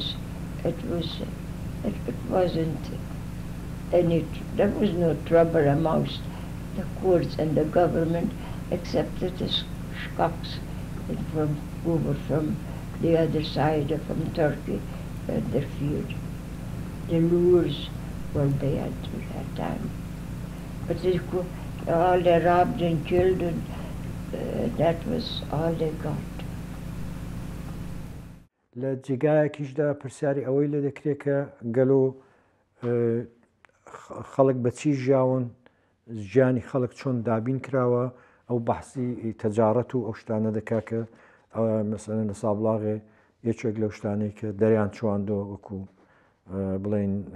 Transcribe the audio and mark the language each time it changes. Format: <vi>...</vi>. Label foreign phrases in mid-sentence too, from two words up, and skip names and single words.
<en>It wasn't any, there was no trouble amongst the Kurds and the government, except that the Shkaks who were from the other side, from Turkey, interfered. The lures were bad at that time. But all they robbed and killed, and that was all they got.</en> <ckb>لە جێگایەکیشدا پرسیاری ئەوەی لێ دەکرێت کە گەلۆ خەڵک بە چی ژیاون ژیانی خەڵک چۆن دابین کراوە ئەو بەحسی تەجارەت و ئەو شتانە دەکا کە مەسەلەن لە سابلاغێ یەکێک لەو شتانەی کە دەریان چواندۆ وەکو بڵێن</ckb>